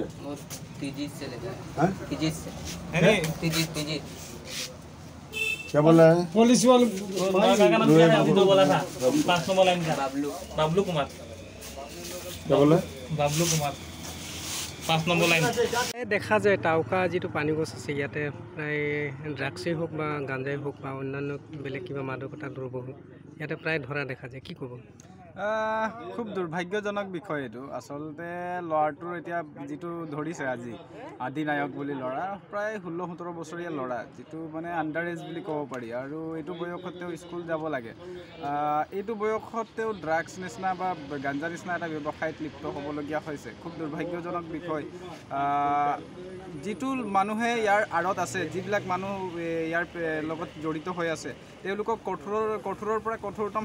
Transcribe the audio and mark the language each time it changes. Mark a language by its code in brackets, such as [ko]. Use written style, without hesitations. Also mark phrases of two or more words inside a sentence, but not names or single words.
[hi] वो तीजिस से लेकर है? तीजिस से तीजिस क्या बोल रहा है पुलिस वाले का नाम क्या है? अभी तो बोला था 5 नंबर लाइन का बाबलू कुमार क्या बोल रहा है बाबलू कुमार 5 नंबर लाइन [as] দেখা যায় টাউকা যিটো পানী গছ আছে ইয়াতে প্ৰায় ড্ৰাগছেই হওক বা গাঞ্জাই হওক বা অন্যান্য বেলেগ কিবা মাদকতা দ্ৰব্য হওক ইয়াতে প্ৰায় ধৰা দেখা যায় কি ক'ব খুব দুৰ্ভাগ্যজনক বিষয় এইটো আচলতে ল'ৰাটোৰ এতিয়া যিটো ধৰিছে আজি আদিনায়ক বুলি ল'ৰা প্ৰায় 16-17 বছৰীয়া ল'ৰা যিটো মানে [en] under age [as] বুলি ক'ব পাৰি আৰু এইটো বয়সত তেওঁ স্কুল যাব লাগে এইটো বয়সত তেওঁ ড্ৰাগছ নিচিনা বা গাঞ্জা নিচিনা এটা ব্যৱসায়ত লিপ্ত হ'বলগীয়া হৈছে খুব দুৰ্ভাগ্যজনক বিষয় যিটো মানুহে ইয়াৰ আঁৰত আছে যিবিলাক মানুহ ইয়াৰ লগত জড়িত হৈ আছে তেওঁলোকক কঠোৰৰ পৰা কঠোৰতম